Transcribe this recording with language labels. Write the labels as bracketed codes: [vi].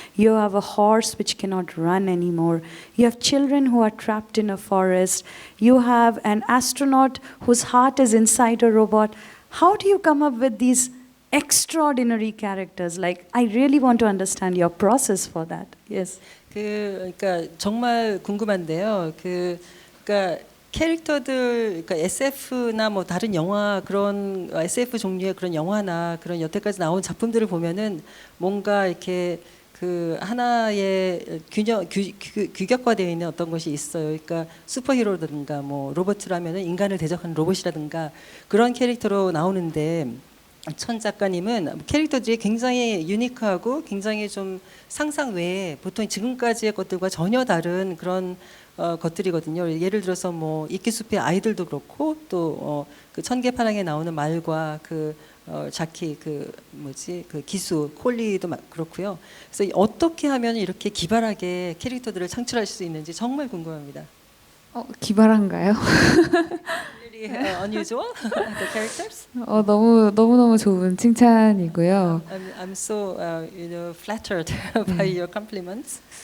[en] You have a horse which cannot run anymore. You have children who are trapped in a forest. You have an astronaut whose heart is inside a robot. How do you come up with these extraordinary characters? Like, I really want to understand your process for that. Yes. [ko] 그러니까 정말 궁금한데요. 그러니까 캐릭터들, 그러니까 SF나 뭐 다른 영화 그런 SF 종류의 그런 영화나 그런 여태까지 나온 작품들을 보면은 뭔가 이렇게 그 하나의 규격화되어 있는 어떤 것이 있어요. 그러니까 슈퍼히어로라든가 뭐 로봇이라면은 인간을 대적하는 로봇이라든가 그런 캐릭터로 나오는데 천 작가님은 캐릭터들이 굉장히 유니크하고 굉장히 좀 상상 외에 보통 지금까지의 것들과 전혀 다른 그런 것들이거든요. 예를 들어서 뭐 이끼숲의 아이들도 그렇고 또 그 천개파랑에 나오는 말과 그 자키 그 기수 콜리도 그렇고요. 그래서 어떻게 하면 이렇게 기발하게 캐릭터들을 창출할 수 있는지 정말 궁금합니다. 기발한가요? [en] Really unusual the characters. [ko] 너무 좋은 칭찬이고요. [en] I'm so flattered by your compliments.